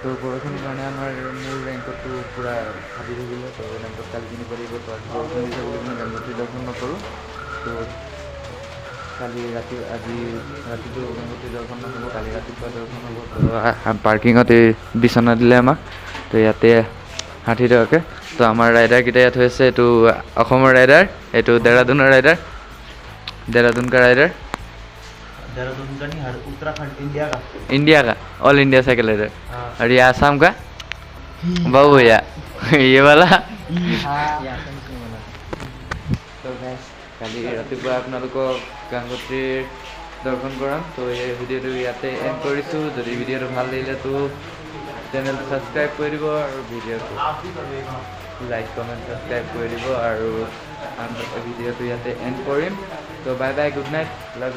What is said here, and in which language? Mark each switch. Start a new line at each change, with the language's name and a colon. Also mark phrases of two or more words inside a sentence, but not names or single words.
Assamese: তো বৰষুণৰ কাৰণে আমাৰ মোৰ ৰেংকটো পূৰা ফাটি থাকিলে তো ৰেংকত কালি কিনিব লাগিব তো আজি বৰষুণ দিছে বুলি মই গংগোত্ৰী দৰ্শন নকৰোঁ তো কালি ৰাতি আজি ৰাতিটো গংগোত্ৰী দৰ্শন নহ'ব কালি ৰাতিপুৱা দৰ্শন হ'ব তো পাৰ্কিঙত এই বিচনা দিলে আমাক তো ইয়াতে 60 টকাকৈ তো আমাৰ ৰাইডাৰকেইটা ইয়াত হৈ আছে এইটো অসমৰ ৰাইডাৰ এইটো দেৰাদুনৰ ৰাইডাৰ
Hindi: देहरादून का राइडर देहरादून का नहीं हर उत्तराखंड इंडिया का ऑल इंडिया साइकिल राइडर और ये आसाम का बाबू भैया ये वाला तो गाइस
Assamese: কালি ৰাতিপুৱা আপোনালোকক গংগোত্ৰীৰ দৰ্শন কৰাম তো এই ভিডিঅ'টো ইয়াতে এণ্ড কৰিছোঁ যদি ভিডিঅ'টো ভাল লাগিলে তো চেনেলটো ছাবস্ক্ৰাইব কৰি দিব আৰু ভিডিঅ'টো
English: like comment subscribe
Assamese: কৰি দিব আৰু ভিডিঅ'টো ইয়াতে এণ্ড কৰিম তো
English: bye bye good night love you